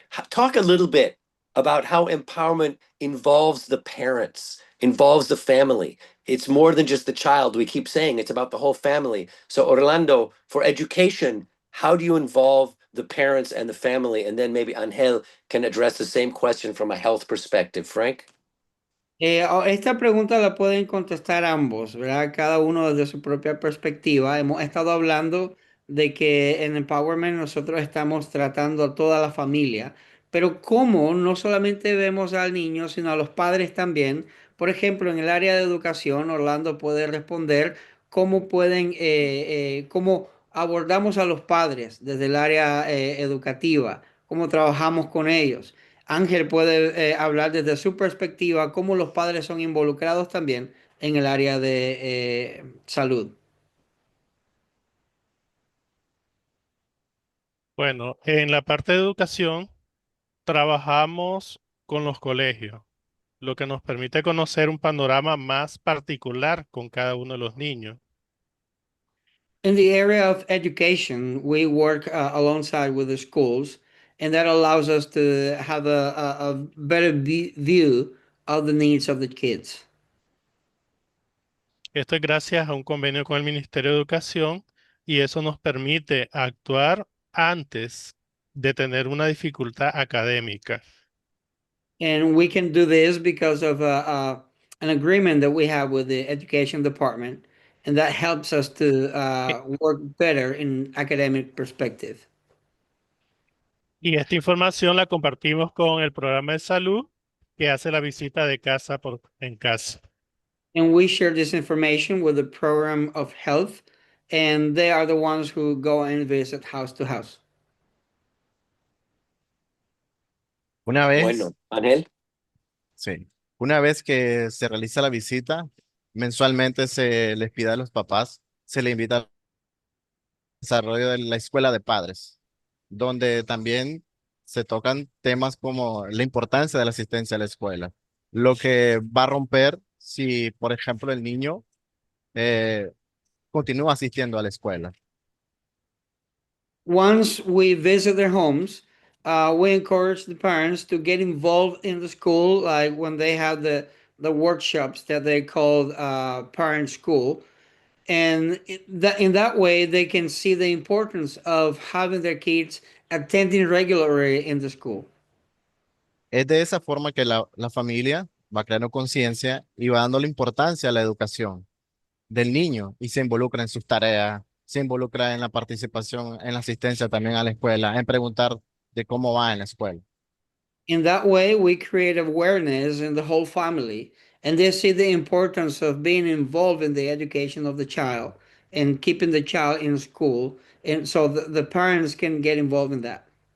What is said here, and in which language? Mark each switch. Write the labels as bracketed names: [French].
[English] Talk a little bit about how empowerment involves the parents, involves the family. It's more than just the child. We keep saying it's about the whole family. So, Orlando, for education, how do you involve the parents and the family? And then maybe Angel can address the same question from a health perspective. Frank? [Spanish] Esta pregunta la pueden contestar ambos, ¿verdad? Cada uno desde su propia perspectiva. Hemos estado hablando de que en Empowerment nosotros estamos tratando a toda la familia, pero cómo no solamente vemos al niño, sino a los padres también. Por ejemplo, en el área de educación, Orlando puede responder cómo cómo abordamos a los padres desde el área educativa, cómo trabajamos con ellos. Ángel puede hablar desde su perspectiva cómo los padres son involucrados también en el área de salud. Bueno, en la parte de educación trabajamos con los colegios, lo que nos permite conocer un panorama más particular con cada uno de los niños. [English] In the area of education, we work alongside with the schools, and that allows us to have a better view of the needs of the kids. [Spanish] Esto es gracias a un convenio con el Ministerio de Educación y eso nos permite actuar antes de tener una dificultad académica. [English] And we can do this because of an agreement that we have with the education department, and that helps us to work better in academic perspective. [Spanish] Y esta información la compartimos con el programa de salud que hace la visita de casa en casa. [English] And we share this information with the program of health, and they are the ones who go and visit house to house. [Spanish] Una vez, Bueno, Ángel. sí, una vez que se realiza la visita, mensualmente se les pide a los papás, se les invita al desarrollo de la escuela de padres, donde también se tocan temas como la importancia de la asistencia a la escuela, lo que va a romper si, por ejemplo, el niño eh, continúa asistiendo a la escuela. [English] Once we visit their homes, we encourage the parents to get involved in the school, like when they have the workshops that they call parent school. And in that way, they can see the importance of having their kids attending regularly in the school. [Spanish] Es de esa forma que la familia va creando conciencia y va dando la importancia a la educación del niño y se involucra en sus tareas, se involucra en la participación, en la asistencia también a la escuela, en preguntar de cómo va en la escuela. [English] In that way, we create awareness in the whole family, and they see the importance of being involved in the education of the child and keeping the child in school. And so the parents can get involved in that.